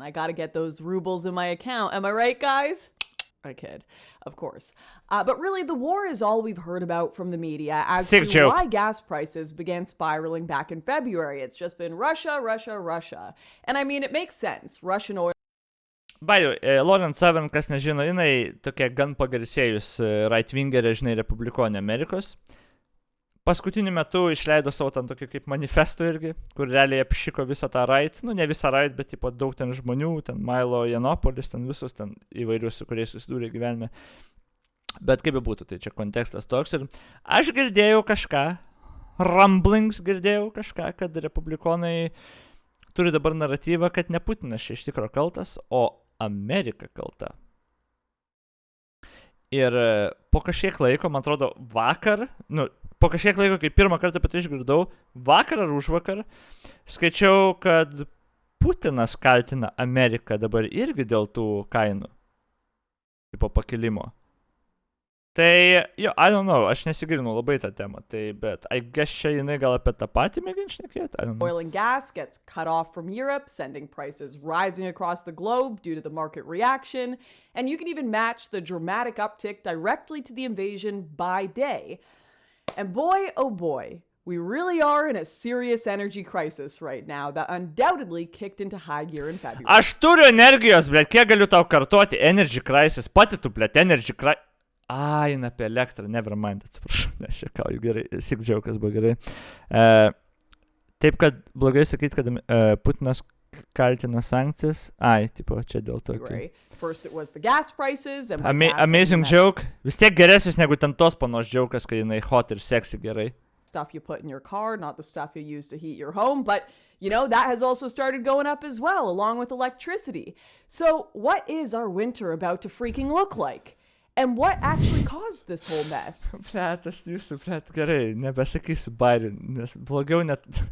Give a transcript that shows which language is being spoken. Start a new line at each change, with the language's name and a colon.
English: I gotta get those rubles in my account. Am I right, guys? I kid, of course. But really, the war is all we've heard about from the media as to why gas prices began spiraling back in February. It's just been Russia, Russia, Russia. And I mean, it makes sense. Russian oil...
Lithuanian: By the way, Lauren Severn, kas nežino, jinai tokia gan pagarsėjus right-wingerė, žinai, republikonė Amerikos. Paskutiniu metu išleido savo ten tokį kaip manifesto irgi, kur realiai apšiko visą tą right, nu ne visą right, bet tipo daug ten žmonių, ten Milo Yiannopoulos, ten visus ten įvairius, su kuriais susidūrė gyvenime. Bet kaip būtų, tai čia kontekstas toks ir aš girdėjau kažką, rumblings girdėjau kažką, kad republikonai turi dabar naratyvą, kad ne Putinas čia iš tikro kaltas, o Amerika kalta. Ir po kažkiek laiko, man atrodo, vakar, po kažkiek laiko, kai pirmą kartą apie tai išgirdau, vakar ar užvakar, skaičiau, kad Putinas kaltina Ameriką dabar irgi dėl tų kainų, tipo pakilimo. Tai, jo,
English: I don't know,
Lithuanian: aš nesigilinau labai tą temą, tai, bet
English: I guess
Lithuanian: čia jinai gal apie tą patį mėgin šnekėti, I don't know.
English: Oil and gas gets cut off from Europe, sending prices rising across the globe due to the market reaction, and you can even match the dramatic uptick directly to the invasion by day. And boy, oh boy, we really are in a serious energy crisis right now that undoubtedly kicked into high gear in February.
Lithuanian: Aš turiu energijos, blėt, kiek galiu tau kartoti,
English: energy crisis,
Lithuanian: pati tu, blėt, energy crisis. Eina apie elektrą,
English: never mind,
Lithuanian: atsiprašau, nes čia kauju gerai, sick joke'as buvo gerai. Taip, kad blogai sakyti, kad Putinas kaltina sankcijas. Tipo, čia dėl to.
English: First it was the gas prices and amazing joke.
Lithuanian: Vis tiek geresnis negu ten tos panos joke'as, kai jinai hot ir sexy gerai.
English: Stuff you put in your car, not the stuff you use to heat your home, but you know, that has also started going up as well, along with electricity. So what is our winter about to freaking look like? And what actually caused this whole mess?
Lithuanian: Pletas, jūsų, gerai, nebesakysiu bairių, nes blogiau net...